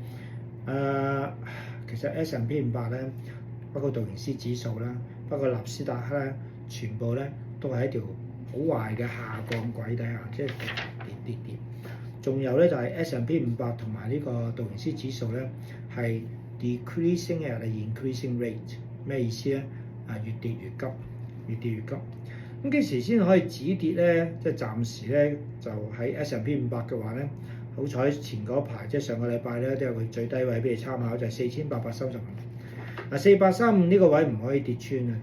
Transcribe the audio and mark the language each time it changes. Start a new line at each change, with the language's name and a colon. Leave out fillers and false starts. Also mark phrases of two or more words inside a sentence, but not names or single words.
Cantonese: 其實 S&P 500咧，包括道瓊斯指數啦，包括納斯達克咧，全部咧都係一條好壞嘅下降軌底下，即係跌。仲有咧就係 S&P 500同埋呢個道瓊斯指數咧係
English: decreasing at an increasing rate，
Cantonese: 咩意思咧？越跌越急，越跌越急。咁幾時先可以止跌咧？即係暫時咧就喺 S&P 500嘅話咧，好彩前嗰排即係上個禮拜咧都有個最低位俾你參考，就係4835。4835呢個位唔可以跌穿啊！